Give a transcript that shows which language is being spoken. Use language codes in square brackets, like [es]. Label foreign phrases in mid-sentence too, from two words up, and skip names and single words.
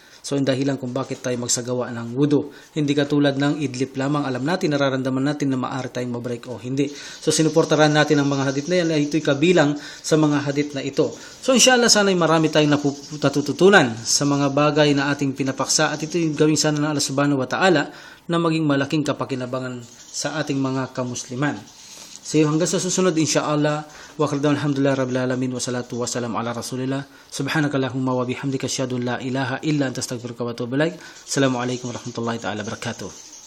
[tl] So, yung dahilan kung bakit tayo magsagawa ng wudu. Hindi katulad ng idlip lamang. Alam natin, nararamdaman natin na maaari tayong mabreak o hindi. So, sinuportaran natin ang mga hadith na yan. Ito'y kabilang sa mga hadith na ito. So, inshallah, sana'y marami tayong natututunan sa mga bagay na ating pinapaksa. At ito yung gawin sana ng Allah [ar] سبحانه وتعالى [tl] na maging malaking kapakinabangan sa ating mga kamusliman. So hanggang sa susunod [ar] إن شاء الله وقدم الحمد لله رب العالمين والصلاة والسلام على رسول الله سبحانك اللهم وبحمدك أشهد أن لا إله إلا أنت أستغفرك وأتوب إليك. السلام عليكم ورحمة الله تعالى وبركاته.